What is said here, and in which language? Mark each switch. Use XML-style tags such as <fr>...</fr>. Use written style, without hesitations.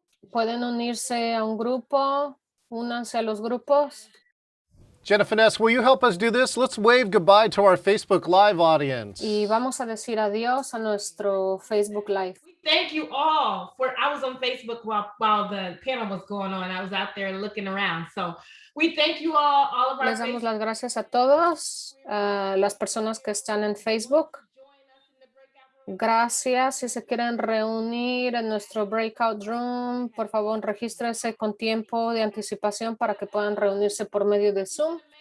<es>Pueden unirse a un grupo, únanse a los grupos.</es> <en>Jennifer Ness, will you help us do this? Let's wave goodbye to our Facebook Live audience.</en> <es>Y vamos a decir adiós a nuestro Facebook Live.</es> <en>Thank you all I was on Facebook while the panel was going on. I was out there looking around. So we thank you all of our</en> <es>Les damos las gracias a todos, a las personas que están en Facebook. Gracias. Si se quieren reunir en nuestro breakout room, por favor, regístrense con tiempo de anticipación para que puedan reunirse por medio de Zoom.</es>